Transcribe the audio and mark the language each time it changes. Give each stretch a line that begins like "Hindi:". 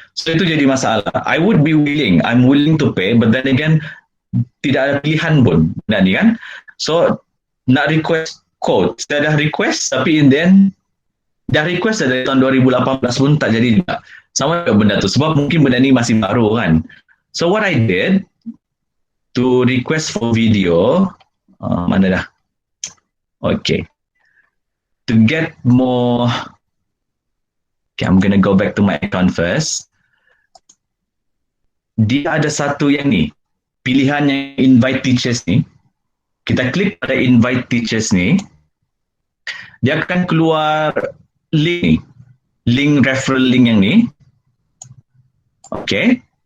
Malay: So itu jadi masalah.
English: I'm willing to pay, but then again,
Malay: tidak ada pilihan pun. Benda ni kan. So, nak request code. Saya dah request, tapi
English: in the end,
Malay: dah request dari tahun 2018 pun tak jadi juga. Sama juga benda tu. Sebab mungkin benda ni masih baru kan.
English: So what I did, to request for video,
Malay: mana dah?
English: Okay. To get more, okay, I'm gonna go back to my account first.
Malay: Dia ada satu yang ni, pilihan yang invite teachers ni. Kita klik pada invite teachers ni, dia akan keluar link ni, link referral link yang ni. Okay.